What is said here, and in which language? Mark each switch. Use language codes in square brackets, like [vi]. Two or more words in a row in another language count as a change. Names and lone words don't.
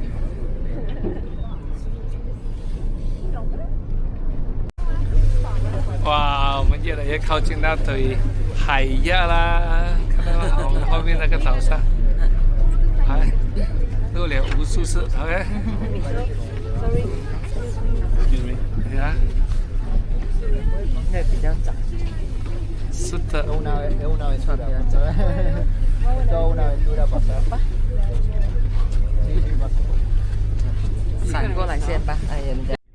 [zh] 哇，我们越来越靠近那堆海鸭啦，看到吗？我们后面那个岛上，哎，录了无数次 ，OK。你看，应该比较窄。是的。 [es] Es una aventura. Es toda una aventura pasar. [zh] 闪过来先吧，哎呀，人家。